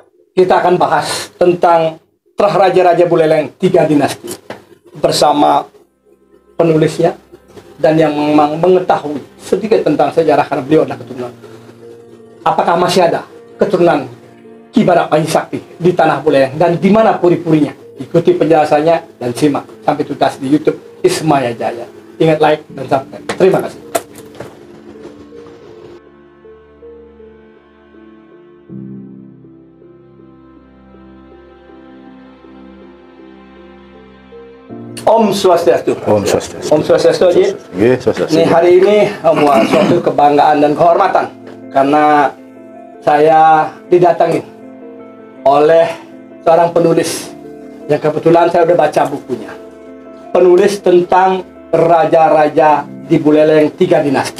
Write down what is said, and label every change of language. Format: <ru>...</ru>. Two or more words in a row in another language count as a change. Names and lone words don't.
<id>kita akan bahas tentang Trah Raja-Raja Buleleng 3 dinasti bersama penulisnya dan yang memang mengetahui sedikit tentang sejarah karena beliau adalah keturunan. Apakah masih ada keturunan Ki Badak Panji Sakti di tanah Buleleng dan di mana puri-purinya? Ikuti penjelasannya dan simak sampai tuntas di YouTube Ismaya Jaya. Ingat like dan subscribe. Terima kasih.</id> <ban>Om Swastiastu. Om Swastiastu. Om Swastiastu, Haji. Nggih, Swastiastu.</ban> <id>Ini hari ini membuat suatu kebanggaan dan kehormatan karena saya didatangi oleh seorang penulis yang kebetulan saya udah baca bukunya. Penulis tentang raja-raja di Buleleng 3 dinasti.</id>